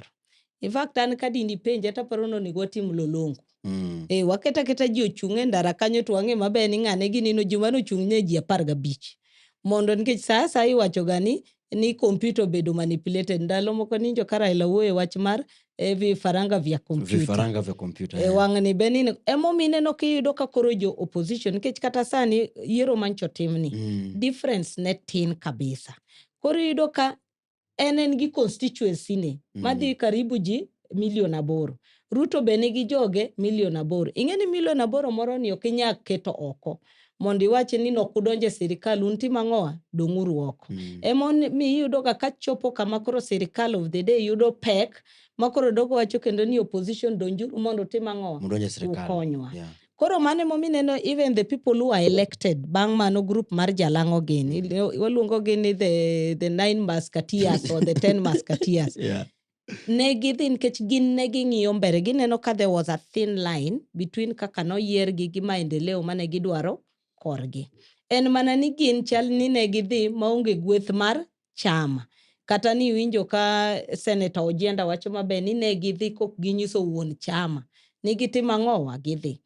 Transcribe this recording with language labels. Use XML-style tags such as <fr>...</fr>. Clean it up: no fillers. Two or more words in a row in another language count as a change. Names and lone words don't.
<en>In fact</en> <luo>an ka dini penje ta paro no ni gotim lolongo. Waketa ji ochung' e ndara kanyo to wang'e maber ni ng'ane gini no juma no chung' ne ji 15. Mondo nikech sasa iwacho gani ni computer bedo manipulated ndalo moko ninjo kara ilawoe wach mar</luo> <sw>vifaranga vya</sw> <luo>computer. Wang'ni benini emomine no kiyudo ka koro jo opposition nikech kata sani yiero mancho timni difference ne tin kabisa. Koro yudo ka en gi constituency ne madhi karibu ji 8,000,000. Ruto bene gi joge 8,000,000. Ing'eni 8,000,000 moro ni okinya keto oko. Mondi wache ni nokudonje sirikal unti mang'oa dong'uru oko. Emon mi yudo ka chopo kama koro sirikal</luo> <en>of the day</en> <luo>yudo pek makoro dogo wacho kendo ni opposition donjuru mondo tim ang'oa ukonywa. Koro mane momine no</luo> <en>even the people who are elected</en> <luo>bang' mano group mar Jalango gini waluongo gini</luo> <en>the 9 musketeers or the 10 musketeers.</en> <luo>Negidhi nikech gin negi ng'iyo mbere gineno ka</luo> <en>there was a thin line between</en> <luo>kaka no yier gi maendeleo mane gidwaro korgi. En mana ni gin chal ni negidhi maonge gweth mar chama. Kata ni winjo ka Senator Ojienda wacho maber ni negidhi kok ginyiso wuon chama. Nigitima ng'owa gidhi.</luo>